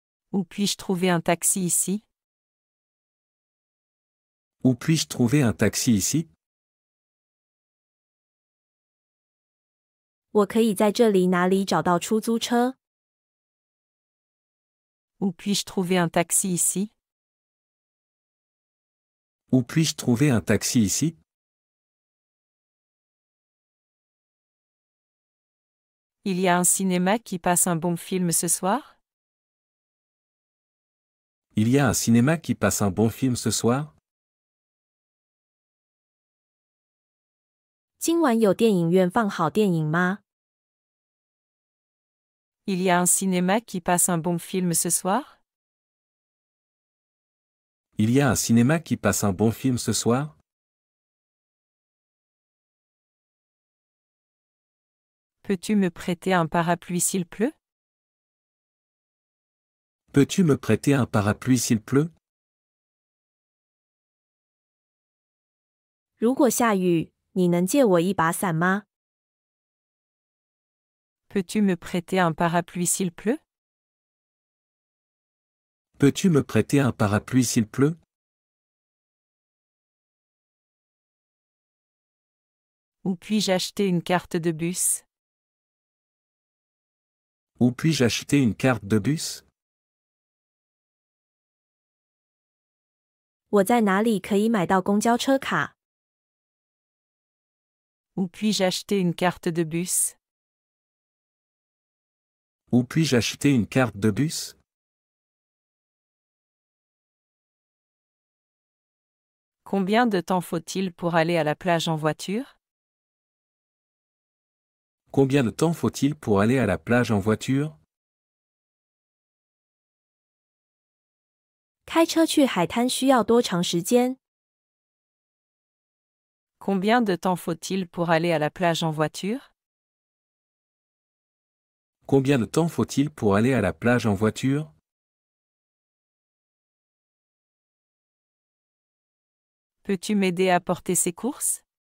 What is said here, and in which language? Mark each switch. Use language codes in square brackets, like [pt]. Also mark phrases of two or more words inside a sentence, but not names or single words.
[fr] Où puis-je trouver un taxi ici? Où puis-je trouver un taxi ici? [zh] 我可以在这里哪里找到出租车？ [fr] Où puis-je trouver un taxi ici? Où puis-je trouver un taxi ici? Il y a un cinéma qui passe un bon film ce soir? Il y a un cinéma qui passe un bon film ce soir? [zh] 今晚有电影院放好电影吗？ [fr] Il y a un cinéma qui passe un bon film ce soir? Il y a un cinéma qui passe un bon film ce soir? Peux-tu me prêter un parapluie s'il pleut? Peux-tu me prêter un parapluie s'il pleut? [zh] 如果下雨，你能借我一把伞吗？ [fr] Peux-tu me prêter un parapluie s'il pleut? Peux-tu me prêter un parapluie s'il pleut? Où puis-je acheter une carte de bus? Où puis-je acheter une carte de bus? [zh] 我在哪里可以买到公交车卡？ [fr] Où puis-je acheter une carte de bus? Où puis-je acheter une carte de bus? Combien de temps faut-il pour aller à la plage en voiture? Combien de temps faut-il pour aller à la plage en voiture? [zh] 开车去海滩需要多长时间？ [fr] Combien de temps faut-il pour aller à la plage en voiture? Combien de temps faut-il pour aller à la plage en voiture? Peux-tu m'aider à porter ces courses?